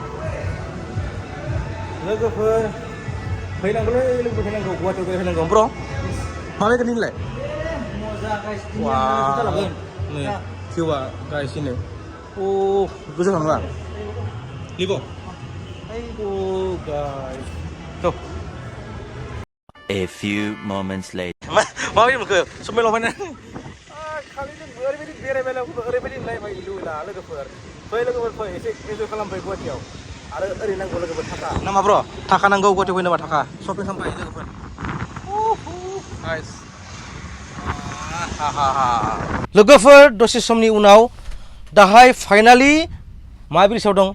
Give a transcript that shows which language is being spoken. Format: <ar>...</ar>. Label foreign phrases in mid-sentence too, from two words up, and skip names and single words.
<brx>लोगोफोर फैनांगौलै लोगोफोर फैनांगौ गुवाहाटीयाव फैनांगौ ब्र' मा बायगोन नोंलाय वाव नै भिउआ गाइस नै अ गोजौ नङा लिबो अ गाइस थ'</brx> <en>A few moments later.</en> <brx>मा बायदि मोनखो समाय लबायना खालि जों ओरैबायदि बेरायबाय ओरैबायदि नायबाय लुबैला लोगोफोर फै लोगोफोर फै एसे एन्जय खालामफै गुवाहाटीयाव आरो ओरै नांगौ लोगोफोर थाखा नामा ब्र' थाखा नांगौ गुवाहाटीयाव फैनोबा थाखा शपिं खालामबाय लोगोफोर लोगोफोर दसे समनि उनाव दाहाय फाइनालि मा ब्रिजआव दं</brx>